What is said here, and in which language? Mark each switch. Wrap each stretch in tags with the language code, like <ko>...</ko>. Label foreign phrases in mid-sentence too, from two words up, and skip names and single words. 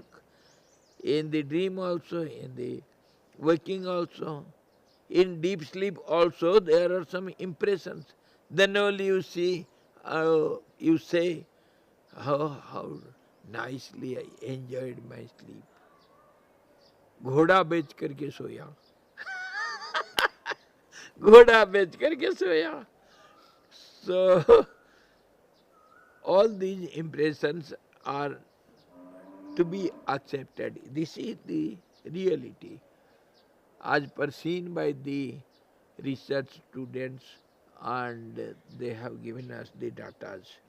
<en>In the dream also, in the waking also, in deep sleep also, there are some impressions. Then only you see, you say, how nicely I enjoyed my sleep.</en> <hi>घोड़ा बेच करके सोया, घोड़ा बेच करके सोया.</hi> <en>So all these impressions are to be accepted. This is the reality, as perceived by the research students, and they have given us the data.</en>